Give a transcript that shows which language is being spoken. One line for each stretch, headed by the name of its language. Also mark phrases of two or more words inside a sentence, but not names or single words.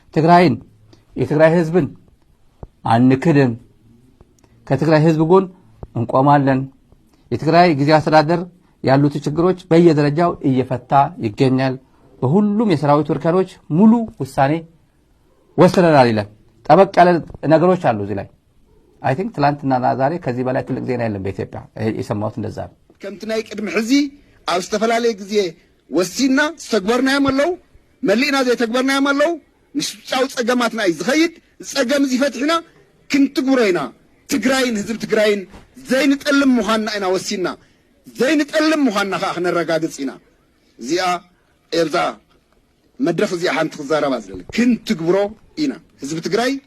Amharic: የትግራይ ህዝብን አንክድም፣ ከትግራይ ህዝብ ጎን እንቆማለን፣ የትግራይ ጊዜያዊ አስተዳደር ያሉት ችግሮች በየደረጃው እየፈታ ይገኛል፣ በሁሉም የሰራዊት እርከኖች ሙሉ ውሳኔ ወስነናል ይላል። ጠበቅ ያለ ነገሮች አሉ እዚህ ላይ።
English: I think
Amharic: ትላንትና ዛሬ ከዚህ በላይ ትልቅ ዜና የለም በኢትዮጵያ የሰማሁት እንደዛ ነው።
Tigrinya: ከምቲ ናይ ቅድሚ ሕዚ ኣብ ዝተፈላለየ ግዜ ወሲና ዝተግበርናዮም ኣለው መሊእና ዘይተግበርናዮም ኣለው ምስ ውጫዊ ፀገማትና እዩ ዝኸይድ ፀገም እዚ ፈትሒና ክንትግብሮ ኢና ትግራይን ህዝቢ ትግራይን ዘይንጠልም ምዃንና ኢና ወሲና ዘይንጠልም ምዃንና ከዓ ክነረጋግፅ ኢና እዚኣ ኤርዛ መድረክ እዚኣ ሓንቲ ክዛረባ ዝደሊ ክንትግብሮ ኢና ህዝቢ ትግራይ